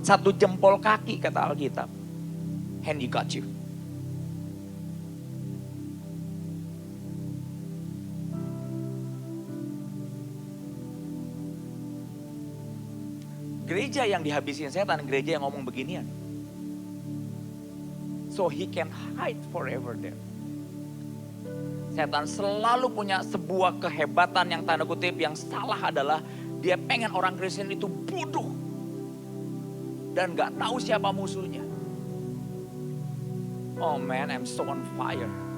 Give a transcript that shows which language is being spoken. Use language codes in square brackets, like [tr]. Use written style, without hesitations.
[id] Satu jempol kaki kata Alkitab. [en] And you got you. [id] Gereja yang dihabisin setan, gereja yang ngomong beginian. [en] So he can hide forever there. [id] Setan selalu punya sebuah kehebatan yang tanda kutip yang salah adalah dia pengen orang Kristen itu bodoh. Dan gak tahu siapa musuhnya. [en] Oh man, I'm so on fire.